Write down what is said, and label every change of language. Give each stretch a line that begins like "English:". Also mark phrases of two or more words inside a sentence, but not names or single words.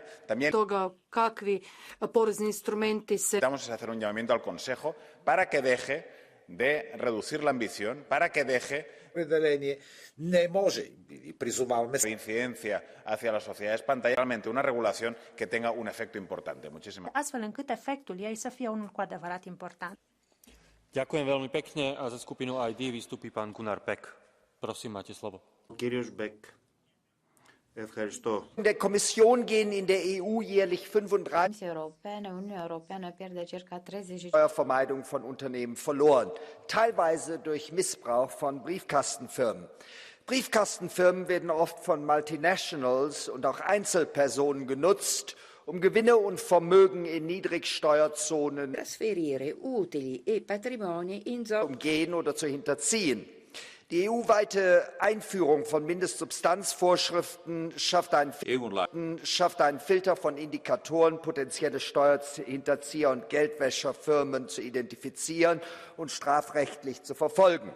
Spanish: También vamos a hacer un llamamiento al Consejo para que deje de reducir la ambición, para que deje incidencia hacia las sociedades pantalla, realmente una regulación que tenga un efecto importante. Muchísimas gracias.
Romanian: Astfel încât efectul ei să fie unul cu adevărat important.
Slovak: Ďakujem veľmi pekne a za skupinu ID vystúpi pán Gunnar Beck. Prosím, máte slovo.
Greek: Κύριος Beck. Ευχαριστώ.
German: In der Kommission gehen in der EU jährlich 35 Steuervermeidung von Unternehmen verloren, teilweise durch Missbrauch von Briefkastenfirmen. Briefkastenfirmen werden oft von Multinationals und auch Einzelpersonen genutzt, Gewinne und Vermögen in Niedrigsteuerzonen
Italian: trasferire utili e patrimoni in zone
German: umgehen oder zu hinterziehen. Die EU-weite Einführung von Mindestsubstanzvorschriften schafft einen Filter von Indikatoren, potenzielle Steuerhinterzieher und Geldwäscherfirmen zu identifizieren und strafrechtlich zu verfolgen.